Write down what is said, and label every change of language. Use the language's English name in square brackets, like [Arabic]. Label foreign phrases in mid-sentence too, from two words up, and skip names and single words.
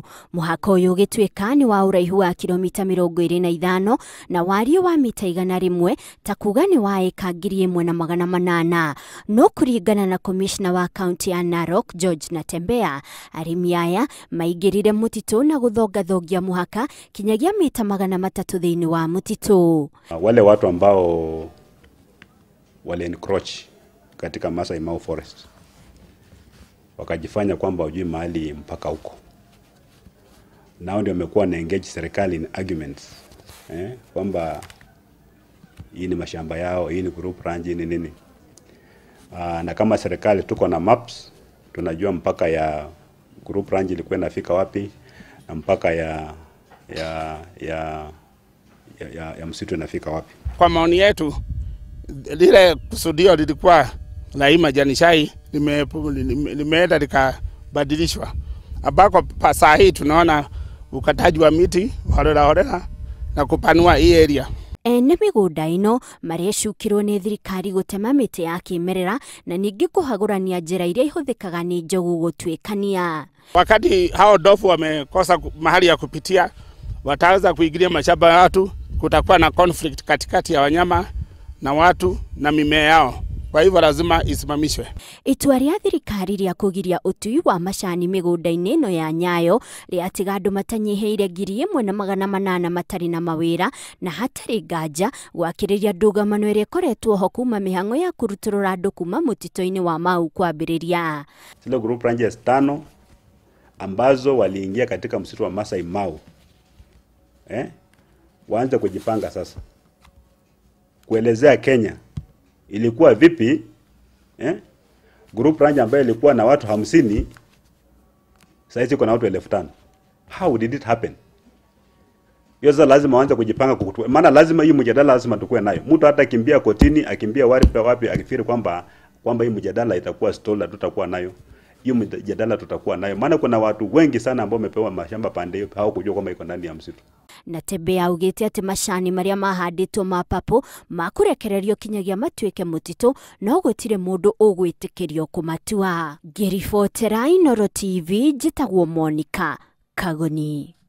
[Kikuyu] Mũhaka ũyũ ũgĩtuĩka nĩ wa ũraihu wa kilomita 25 na wariĩ wa mita 100 ta kuga nĩ wa eka 1,800. No kũringana na komishna wa kaunti ya Narok George Natembea, arĩmi aya maingĩrire mũtitũ na gũthongathongia mũhaka kinyagia mita 300 thĩinĩ wa mũtitũ. [Swahili] Wale watu ambao wale encroach katika Masai Mau Forest wakajifanya kwamba hujui mahali mpaka huko, nao ndio wamekuwa na engage serikali [English] in arguments [Swahili] kwamba hii ni mashamba yao, hii ni [English] group ranch, [Swahili] ni nini. Na kama serikali tuko na maps, tunajua mpaka ya [English] group ranch [Swahili] ilikuwa inafika wapi na mpaka ya msitu inafika wapi. Kwa maoni yetu, lile kusudio lilikuwa la hii majani chai limeenda likabadilishwa, ambako saa hii tunaona ukataji wa miti holela na kupanua hii area. [Kikuyu] Ene mĩgũnda ĩno marecukirwo nĩ thirikari gũtema mĩtĩ ya kĩmerera na ningĩ kũhagũrania njĩra iria ihũthĩkaga nĩ njogu gũtuĩkania. [Swahili] Wakati hao ndovu wamekosa mahali ya kupitia, wataanza kuingilia mashamba ya watu, kutakuwa na conflict katikati ya wanyama na watu na mimea yao. Kwa hivyo lazima isimamishwe. [Kikuyu] Itua rĩa thirikari rĩa kũgiria ũtui wa macani mĩgũnda-inĩ ĩno ya Nyayo rĩatiga andũ matanyiheire 1,800 matarĩ na mawĩra na hatarĩ nganja gwakĩrĩria ndũgamano ĩrĩa ĩkoretwo ho kuma mĩhang'o ya kũrutũrũra andũ kuma mũtitũ-inĩ wa Mau kwambĩrĩria. [Swahili] Zile [English] group ranches [Swahili] 5 ambazo waliingia katika msitu wa Masai Mau waanze kujipanga sasa kuelezea Kenya ilikuwa vipi [English] group ranch [Swahili] ambayo ilikuwa na watu 50 sasa iko na watu 5,000. [English] How did it happen? [Swahili] Yoza lazima waanze kujipanga, maana lazima hii mjadala lazima tukue nayo. Mtu hata kimbia kotini, akimbia wapi akifikiri kwamba hii mjadala itakuwa stall, tutakuwa nayo. Hiyo mjadala tutakuwa nayo. Maana kuna watu wengi sana ambao wamepewa mashamba pande hiyo hao kujua kwamba iko ndani ya msitu. [Kikuyu] Natembea augĩte atĩ macani marĩa mahandĩtwo mapapo makũrekererio kinyagia matuĩke mũtitũ no gũtirĩ mũndũ ũgwĩtĩkĩrio kũmatua. Ngĩribotera Inooro TV, njĩtagwo Monica Kagoni.